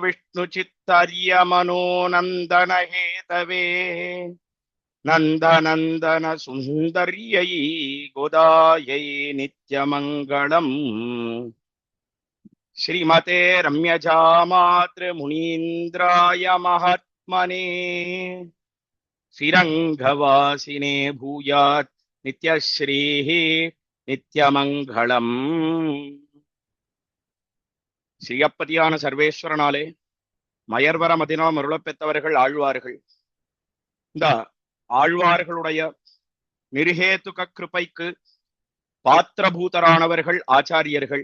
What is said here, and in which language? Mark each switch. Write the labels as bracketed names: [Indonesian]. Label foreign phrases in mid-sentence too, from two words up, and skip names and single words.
[Sanskrit] विष्णुचित्तर्यमनोनन्दनहेतवे नन्दनन्दन सुन्दर्यै गोदायै नित्यमङ्गलम् श्रीमते रम्यजामातृमुनीन्द्राय महात्मने श्रीरङ्गवासिने भूयात् नित्यश्रीः नित्यमङ्गलम्. [Tamil] ஸ்ரீயப்பதியான சர்வேஸ்வரனாலே மயர்வர மதினம் அருளப்பெற்றவர்கள் ஆழ்வார்கள். இந்த ஆழ்வார்களுடைய நிருஹேதுக கிருபைக்கு பாத்திரபூதரானவர்கள் ஆச்சாரியர்கள்.